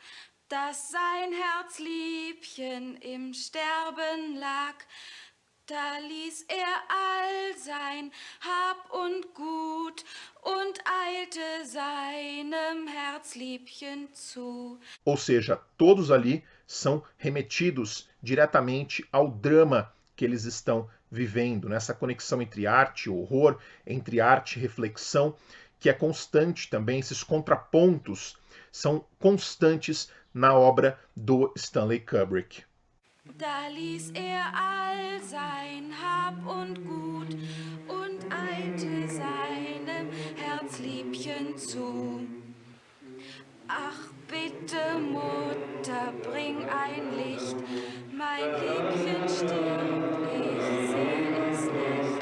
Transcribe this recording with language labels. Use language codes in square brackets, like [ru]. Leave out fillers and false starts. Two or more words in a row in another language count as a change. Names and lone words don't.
[de] dass sein Herzliebchen im Sterben lag, da ließ er all sein Hab und Gut und eilte seinem Herzliebchen zu. [pt] Ou seja, todos ali são remetidos diretamente ao drama que eles estão vivendo, nessa conexão entre arte e horror, entre arte e reflexão, que é constante também, esses contrapontos são constantes na obra do Stanley Kubrick. [de] Da ließ all sein Hab und Gut und eilte seinem Herzliebchen zu. Ach bitte, Mutter, bring ein Licht, mein Liebchen stirbt, ich seh es nicht.